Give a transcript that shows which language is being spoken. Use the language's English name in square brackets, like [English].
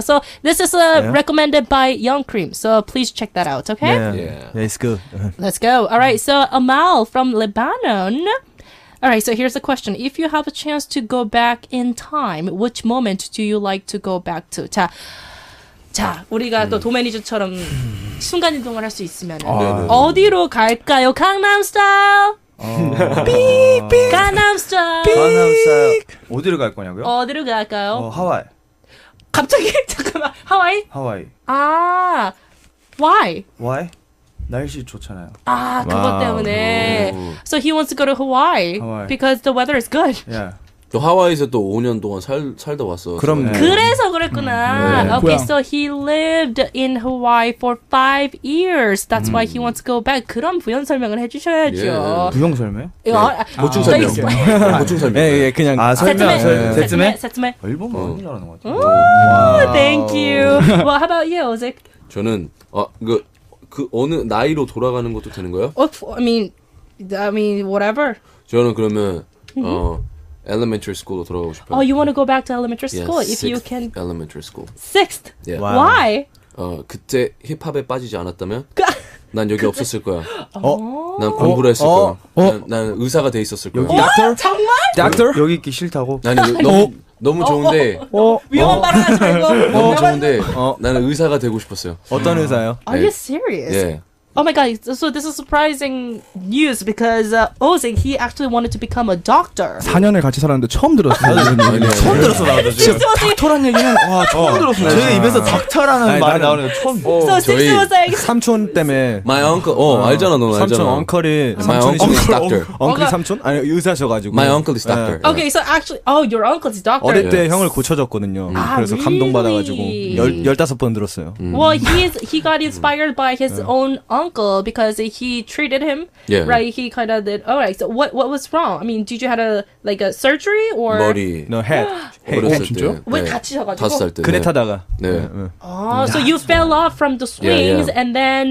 [English] So this is recommended by Young Cream. So please check that out, okay? Yeah, it's good. Let's go. All right, so Amal from Lebanon. All right, so here's the question. If you have a chance to go back in time, which moment do you like to go back to? [Korean] 자, 우리가 또 도매니저처럼 순간이동을 할 수 있으면 어디로 갈까요? 강남 스타일. 삑. 강남 스타일. 어디로 갈 거냐고요? 어디로 갈까요? 하와이. 갑자기 잠깐만. 하와이? 아. Why? 날씨 좋잖아요. 그것 때문에. [English] So he wants to go to Hawaii because the weather is good. Yeah. [Korean] 또 하와이에서 또 5년 동안 살다 왔어. 그럼 그래서 그랬구나. [English] Okay, so he lived in Hawaii for 5 years. That's why he wants to go back. [Korean] 그런 부연 설명을 해주셔야죠. 부연 설명? 보충 설명. 보충 설명. 예, 그냥 [Japanese] 세츠메. [Korean] 일본어 너무 잘하는 것 같아요. [English] Thank you. Well, how about you, Ozik? [Korean] 저는 그 어느 나이로 돌아가는 것도 되는 거예요? [English] I mean, whatever. [Korean] 저는 그러면 elementary school로 돌아가고 싶어요. [English] Oh, you want to go back to elementary school if you can? Elementary school. 6th. Yeah. Wow. Why? [Korean] 그때 힙합에 빠지지 않았다면 난 여기 없었을 거야. 난 공부를 했을 거야. 난 의사가 돼 있었을 거야. 정말? 닥터? 여기 있기 싫다고? 아니 너무 좋은데 위험한 말 하지 말고 너무 좋은데 나는 의사가 되고 싶었어요. 어떤 의사요? [English] Are you serious? [Korean] 예. [English] Oh my god, so this is surprising news because Ozing, he actually wanted to become a doctor. [Korean] 4년을 같이 살았는데 처음 들었어요. 처음 들었어 나도 지금. 닥터란 얘기는 처음 들었어요. 제 입에서 닥터라는 말이 나오는 거 처음. [English] So Six was like [Korean] 삼촌 때문에. [English] My uncle, [Korean] 알잖아 너 알잖아. 삼촌 엉클이 [English] My uncle is doctor. [Korean] 엉클이 삼촌? 아니 의사셔가지고. [English] My uncle is doctor. Okay, so actually, your uncle is doctor. [Korean] 어릴 때 형을 고쳐줬거든요. 그래서 감동받아가지고 15번 들었어요. [English] Well, he got inspired by his own uncle. uncle because he treated him. Yeah. Right. He kind of did. All right. So what was wrong? I mean, did you had a surgery or? [Korean] 머리 [English] No, head. [Korean] 어렸을 진짜? 때. 왜 네. 다치셔가지고? 5살 때. 그네 네. 타다가. 네. [English] Oh, so you fell off from the swings and then